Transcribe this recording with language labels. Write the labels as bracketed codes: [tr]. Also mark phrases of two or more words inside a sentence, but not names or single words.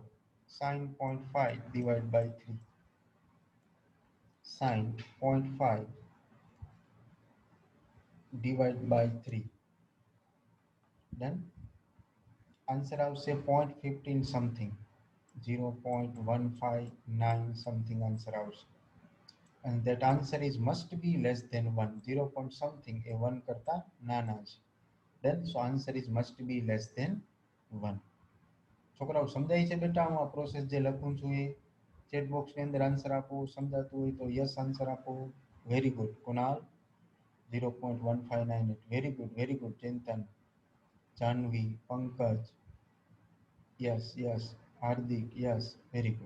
[en] sin 0.5 divide by 3. sin 0.5 divide by 3. Done. Answer આવશે 0.15 something. 0.159 something answer આવશે. And that answer is must be less than 1. 0 point something [gu] એ 1 કરતા નાના છે. [en] Then so answer is must be less than 1. [gu] છોકરાઓ સમજાય છે બેટા? હું આ પ્રોસેસ જે લખું છું એ [en] chat box [gu] ની અંદર આન્સર આપો. સમજાતું હોય તો [en] yes answer [gu] આપો. [en] very good [gu] કુનાલ. 0.1598. [en] Very good ચિંતન, જાનવી, પંકજ, yes yes, હાર્દિક, yes, very good.